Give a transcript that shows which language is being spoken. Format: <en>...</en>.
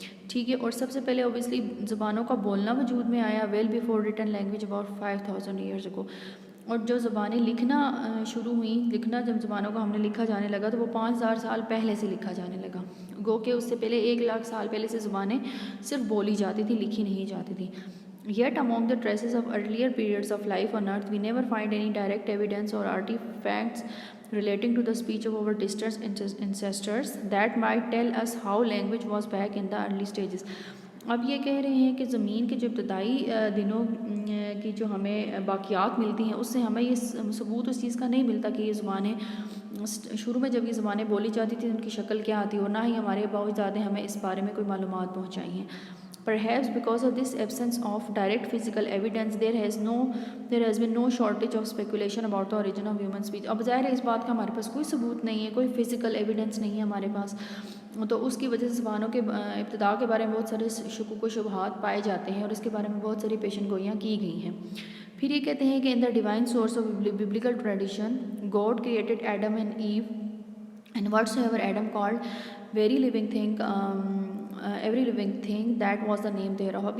<hi>ठीक है, और सबसे पहले ओबियसली ज़ुबानों का बोलना वजूद में आया</hi> <en>Well before written language about 5,000 years ago.</en> <hi>और जो ज़ुबानें लिखना शुरू हुई, लिखना जब ज़ुबानों को हमने लिखा जाने लगा तो वो 5,000 साल पहले से लिखा जाने लगा. गो के उससे पहले 1 लाख साल पहले से ज़ुबानें सिर्फ बोली जाती थी, लिखी नहीं जाती थी.</hi> <en>Yet among the traces of earlier periods of life on earth, we never find any direct evidence or artifacts relating to the speech of our distant ancestors that might tell us how language was back in the early stages.</en> <hi>अब ये कह रहे हैं कि ज़मीन के जो इब्तदाई दिनों की जो हमें बाक़ियात मिलती हैं उससे हमें ये सबूत उस चीज़ का नहीं मिलता कि ये ज़ुबानें शुरू में जब ये ज़ुबानें बोली जाती थी उनकी शक्ल क्या आती, और ना ही हमारे अबूज़ादे हमें इस बारे में कोई मालूमात पहुँचाई हैं.</hi> <en>Perhaps because of this absence of direct physical evidence, there has been no shortage of speculation about the origin of human speech.</en> <hi>अब ज़ाहिर है इस बात का हमारे पास कोई सबूत नहीं है, कोई फिज़िकल एविडेंस नहीं है हमारे पास, तो उसकी वजह से ज़बानों के इब्तिदा के बारे में बहुत सारे शुकूक व शुबहात पाए जाते हैं और इसके बारे में बहुत सारी पेशन गोइयाँ की गई हैं. फिर ये कहते हैं कि</hi> <en>In the divine source of biblical tradition God created Adam and Eve and whatsoever Adam called very living thing, every living thing that was the name thereof.</en>